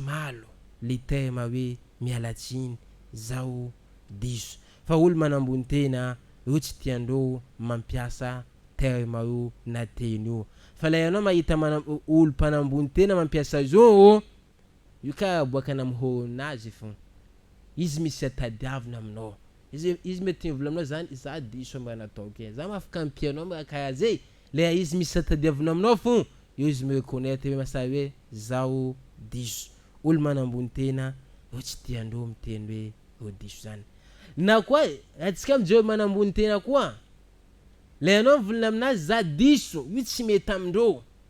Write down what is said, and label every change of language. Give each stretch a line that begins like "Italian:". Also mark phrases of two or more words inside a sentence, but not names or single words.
Malagasy: malo le terme hoe mialatsiny zaho diso fa olo manambony tena io tsy tiandreo mampiasa terme io na teny io fa la anao mahita olo mpanambony tena mampiasa zao io ka boaka namihorinazy fo izy misy atadiavina aminao izy mety mivola aminao zany za diso mba natao ke za mafaka ampianao mba karaha zay le izy misy atadiavina aminao fo io izy mireconnaître hoe masary hoe zaho diso olo manambony tena io tsy tiandreo miteny hoe diso zany na koa atsika mijeo manambony tena koa le anao mivolina aminazy za diso io tsy mety amindreo